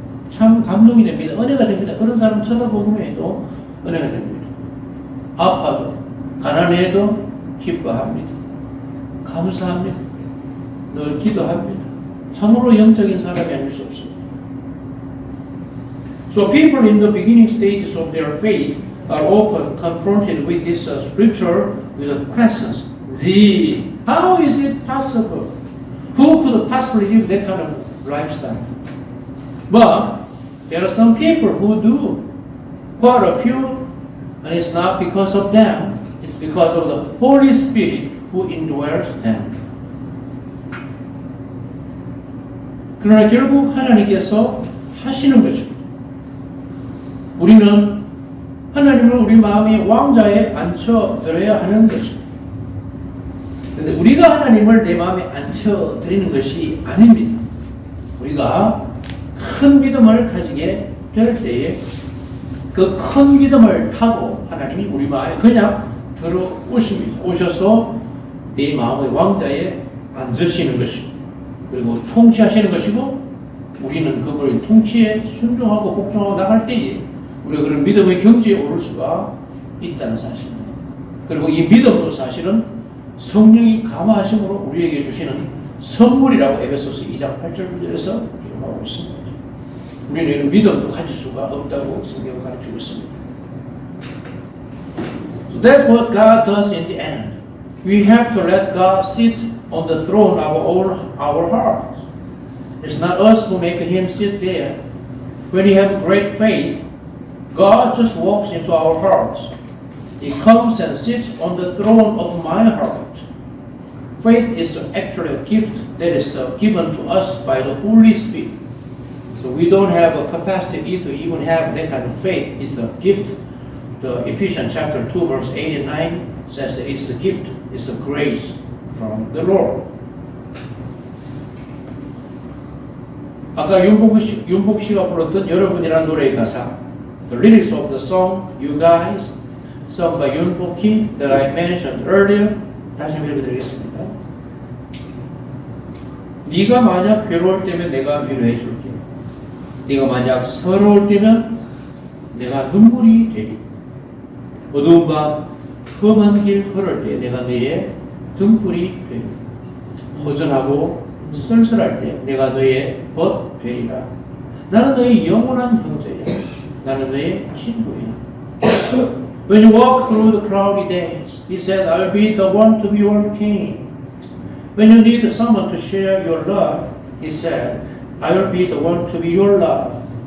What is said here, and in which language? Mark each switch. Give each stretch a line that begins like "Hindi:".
Korean: 참 감동이 됩니다. 은혜가 됩니다. 그런 사람 쳐다보는 후에도 은혜가 됩니다. 아파도 가난해도 기뻐합니다. 감사합니다. 늘 기도합니다. 참으로 영적인 사람이 아닐 수 없습니다.
English: So people in the beginning stages of their faith are often confronted with this scripture with the questions. How is it possible? Who could possibly live that kind of lifestyle? But there are some people who do. Quite a few, and it's not because of them. It's because of the Holy Spirit who indwells them.
Korean: 그러나 결국 하나님께서 하시는 것입니다. 우리는 하나님을 우리 마음의 왕자에 앉혀드려야 하는 것입니다. 그런데 우리가 하나님을 내 마음에 앉혀드리는 것이 아닙니다. 우리가 큰 믿음을 가지게 될 때에 그 큰 믿음을 타고 하나님이 우리 마음에 그냥 들어오십니다. 오셔서 내 마음의 왕자에 앉으시는 것입니다. 그리고 통치하시는 것이고 우리는 그분의 통치에 순종하고 복종하고 나갈 때에 우리가 그런 믿음의 경지에 오를 수가 있다는 사실입니다. 그리고 이 믿음도 사실은 성령이 감화하심으로 우리에게 주시는 선물이라고 에베소서 2장 8절 9절에서 기록하고 있습니다. 우리는 이런 믿음도 가질 수가 없다고 성경을 가르치고 있습니다.
English: So that's what God does in the end. We have to let God sit on the throne of our hearts. It's not us who make Him sit there. When we have great faith, God just walks into our hearts. He comes and sits on the throne of my heart. Faith is actually a gift that is given to us by the Holy Spirit. So we don't have a capacity to even have that kind of faith. It's a gift. The Ephesians chapter 2 verse 8 and 9 says that it's a gift, it's a grace from the Lord.
Korean: 아까 윤복 씨가 불렀던 여러분이라는 노래의 가사,
English: the lyrics of the song You Guys, sung by Yunbok Kim that I mentioned earlier,
Korean: 다시 한번 읽어드리겠습니다. 네가 만약 괴로울 때면 내가 위로해 줄게. 네가 만약 서러울 때면 내가 눈물이 되리. 어두운 밤 험한 길 걸을 때 내가 너의 등불이 되리. 허전하고 쓸쓸할 때 내가 너의 벗 되리라. 나는 너의 영원한 형제야. 나는 너의 친구야.
English: When you walk through the cloudy days, he said, I'll be the one to be your king. When you need someone to share your love, he said, I'll be the one to be your love.